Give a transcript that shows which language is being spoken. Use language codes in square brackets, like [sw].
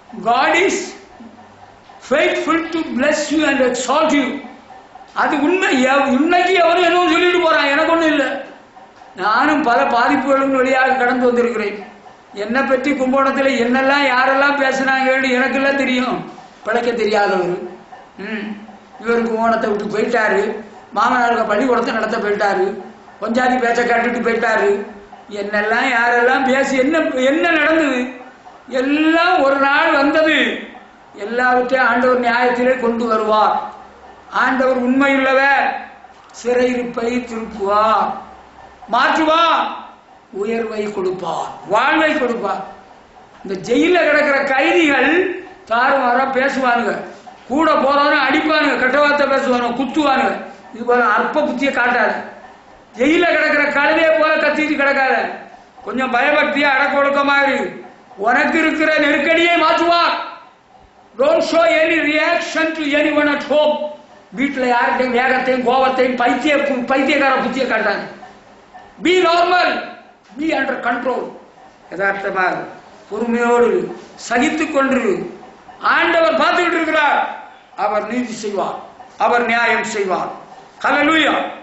[en] God is faithful to bless you and exalt you. [ta] அது உண்மை. இன்னைக்கு எவனும் என்னவும் சொல்லிட்டு போறான், எனக்கு ஒன்றும் இல்லை. நானும் பல பாதிப்புகளும் வழியாக கடந்து வந்திருக்கிறேன். என்னை பற்றி கும்பகோணத்தில் என்னெல்லாம் யாரெல்லாம் பேசுனாங்கன்னு எனக்கெல்லாம் தெரியும். பிழைக்க தெரியாதவர். இவருக்கு ஓணத்தை விட்டு போயிட்டாரு, மாமனாருக்கு பள்ளிக்கூடத்தை நடத்த போயிட்டாரு, கொஞ்சாதி பேச்ச கேட்டுட்டு போயிட்டாரு. என்னெல்லாம் யாரெல்லாம் பேசி என்ன நடந்தது எல்லாம் ஒரு நாள் வந்தது. எல்லாவற்றையும் ஆண்டவர் நியாயத்திலே கொண்டு வருவார். ஆண்டவர் உண்மையுள்ளவர். சிறையிருப்பை திருப்புவார், மாற்றுவார், உயர்வை கொடுப்பார், வாழ்வை கொடுப்பார். இந்த ஜெயில கிடக்கிற கைதிகள் தாறுமாறா பேசுவானுங்க, கூட போறவனும் அடிப்பானுங்க, கெட்ட வார்த்தை பேசுவானுங்க, குத்துவானுங்க. இது போல அற்ப புத்தியை காட்டாது. ஜெயில கிடக்கிற கழுதையை போல கத்திட்டு கிடக்காத. கொஞ்சம் பயபக்தியா அடக்க ஒழுக்கமா இரு. உனக்கு இருக்கிற நெருக்கடியை மாற்றுவார். [en] Don't show any reaction to anyone at home. [ta] வீட்டில் யார்கிட்டையும் வேகத்தையும் கோபத்தையும் பைத்தியக்கார புத்தியை காட்டாது. [en] Be normal, be under control. [ta] யதார்த்தமாக பொறுமையோடு சகித்துக் கொண்டு ஆண்டவர் பார்த்துக்கிட்டு இருக்கிறார். அவர் நீதி செய்வார், அவர் நியாயம் செய்வார். ஹல்லேலூயா.